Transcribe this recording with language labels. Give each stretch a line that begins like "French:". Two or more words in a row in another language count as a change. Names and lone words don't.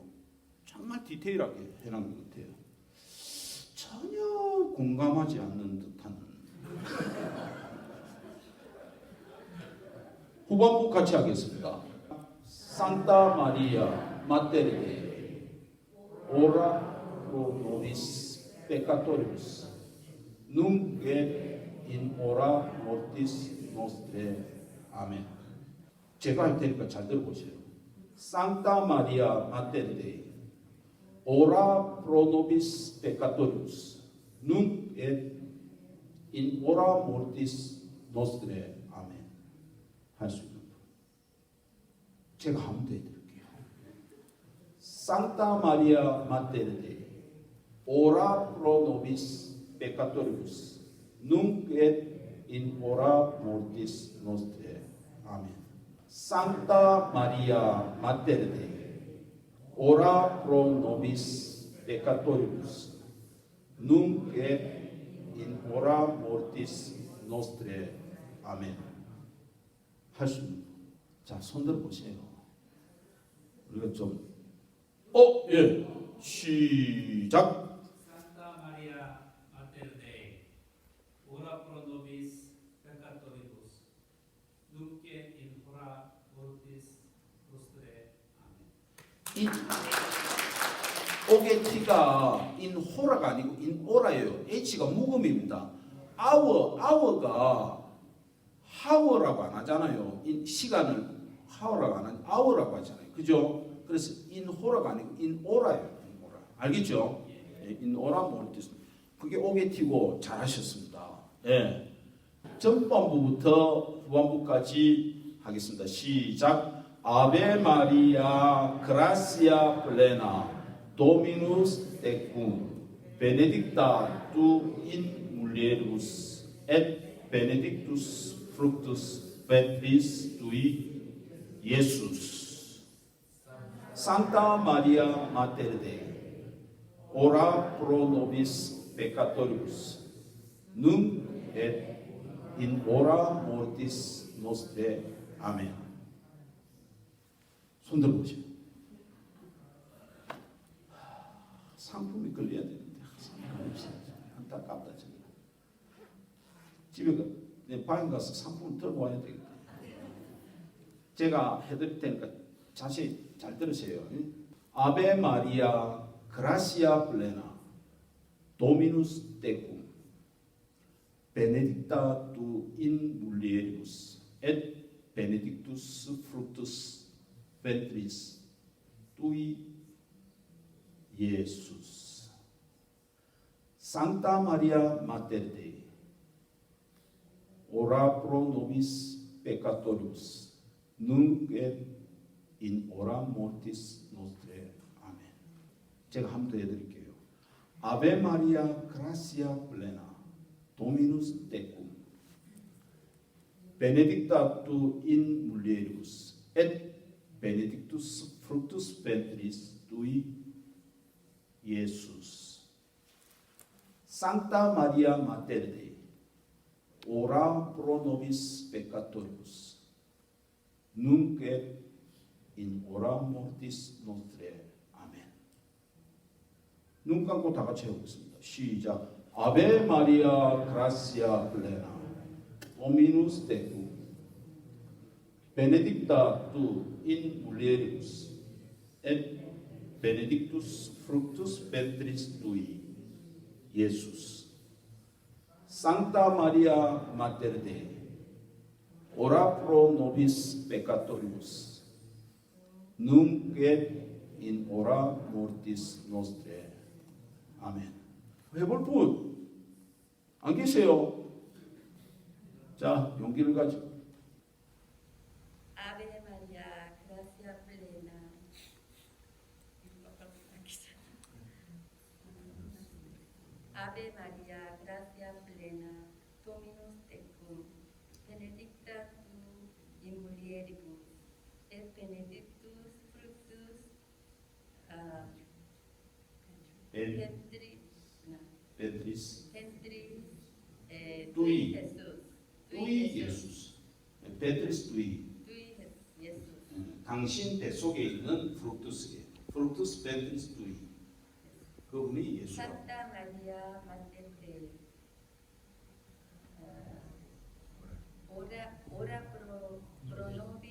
Korean: 정말 디테일하게 해놓은 것 같아요. 전혀 공감하지 않는 듯한 후반부 같이 하겠습니다.
Latin: Santa Maria Mater Dei ora pro nobis peccatoribus nunc et in hora mortis nostrae.
Korean: 아멘. 제가 할 테니까 잘 들어보세요.
Latin: Santa Maria Mater Dei ora pro nobis peccatoribus nunc et in hora mortis nostrae.
Korean: 아멘. 할 수 있는 분. 제가 한번 더 해드릴게요.
Latin: Santa Maria Mater Dei ora pro nobis peccatoribus nunc et in hora mortis nostrae. 아멘. Santa Maria Mater Dei, ora pro nobis peccatoribus nunc et in hora mortis nostrae.
Korean: 아멘. 할 수 있는. 자, 손들어 보세요. 우리가 좀 예. 시작.
Latin: ora pro nobis peccatoribus, nunc et in hora mortis nostrae.
Korean: 아멘. 오게티가 인호라가 아니고 인오라예요. H가 묵음입니다. 아워가 하워라고 안 하잖아요. 시간을 하워라고 안 하죠. 아워라고 하잖아요. 그죠? 그래서 인호라가 아니고 인오라예요. 인오라. 알겠죠?
Latin: in hora mortis.
Korean: 그게 오게티고 잘하셨습니다. 예. 전반부부터 후반부까지 하겠습니다.
Latin: 시작. Ave Maria gratia plena Dominus tecum benedicta tu in mulieribus et benedictus fructus ventris tui Iesus. Santa Maria Mater Dei, ora pro nobis peccatoribus nunc et in hora mortis nostrae.
Korean: 아멘. 손 들어보세요. 상품이 걸려야 되는데 상품이 없어요. 안타깝다. 집에 내 방에 가서 상품을 들고 와야 되겠다. 제가 해드릴 테니까 자세히 잘 들으세요.
Latin: Ave Maria gratia plena Dominus tecum benedicta tu in mulieribus et benedictus fructus ventris tui Iesus. Santa Maria Mater Dei, ora pro nobis peccatoribus nunc et in hora mortis nostrae.
Korean: 아멘. 제가 한 번 더 해드릴게요.
Latin: Ave Maria gratia plena Dominus tecum benedicta tu in mulieribus et benedictus fructus ventris tui Iesus. Santa Maria Mater Dei, ora pro nobis peccatoribus nunc et in hora mortis nostrae.
Korean: 아멘. 눈 감고 다 같이 해보겠습니다.
Latin: 시작. Ave Maria gratia plena Dominus tecum benedicta tu in mulieribus et benedictus fructus ventris tui Iesus. Santa Maria Mater Dei, ora pro nobis peccatoribus nunc et in hora mortis nostrae.
Korean: 아멘. 해볼 분 안 계세요? 자, 용기를 가지고
Latin: Ave María, gracia plena. Ave María, gracia plena, Dominus tecum, benedicta tu in mulieribus, et benedictus fructus ventris ventris tui Jesús. tui Iesus. ventris tui. Tui Jesús.
Korean: 당신 뱃속에 있는 프룩투스에 프룩투스
Latin: ventris tui.
Korean: 그분이 예수.
Latin: Santa María, Mater Dei, ora pro